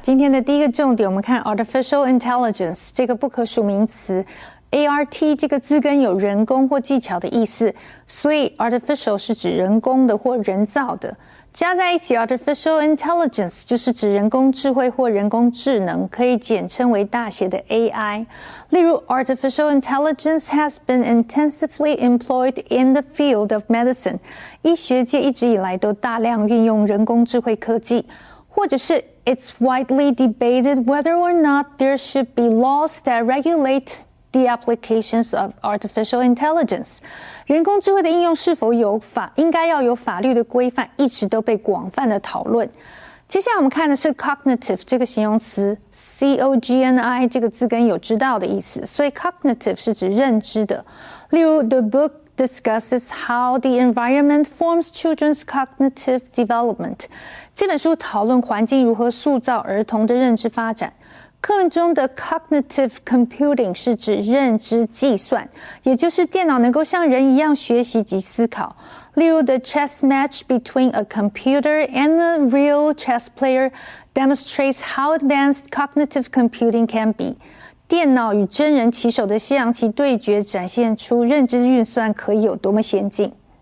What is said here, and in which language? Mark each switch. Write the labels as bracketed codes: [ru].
[zh] 今天的第一个重点，我们看 Artificial Intelligence 这个不可数名词。 ART 这个字根有人工或技巧的意思，所以 Artificial 是指人工的或人造的。加在一起 Artificial Intelligence 就是指人工智慧或人工智能，可以简称为大写的 AI。例如 [en] Artificial Intelligence has been intensively employed in the field of medicine。 [zh] 医学界一直以来都大量运用人工智慧科技。或者是 [en] It's widely debated whether or not there should be laws that regulate the applications of artificial intelligence. [zh] 人工智慧的应用是否应该要有法律的规范，一直都被广泛的讨论。接下来我们看的是 cognitive 这个形容词 ，cogni 这个字根有知道的意思，所以 cognitive 是指认知的。例如 [en] The book discusses how the environment forms children's cognitive development. [zh] 这本书讨论环境如何塑造儿童的认知发展。课文中的 cognitive computing 是指认知计算，也就是电脑能够像人一样学习及思考。例如 [en] The chess match between a computer and a real chess player demonstrates how advanced cognitive computing can be. [zh] 电脑与真人棋手的西洋棋对决展现出认知运算可以有多么先进。